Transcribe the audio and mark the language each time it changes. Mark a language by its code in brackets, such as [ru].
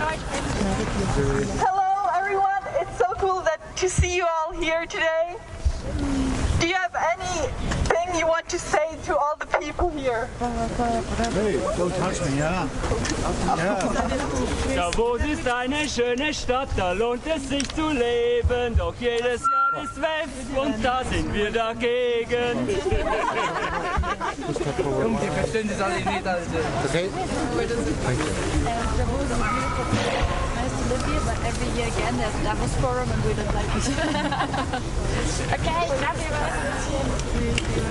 [en] Hello everyone, it's so cool to see you all here today. Do you have anything you want to say to all the people here? Hey, don't touch me, yeah. [de] Davos ist eine schöne Stadt, da lohnt es sich zu leben. Doch jedes Jahr ist WEF und da sind wir dagegen. Jungs, die verstehen das alle nicht, Alter. [en] Okay. Thank you. Nice to live here, but every year again there's a DAVOS forum and we don't like it.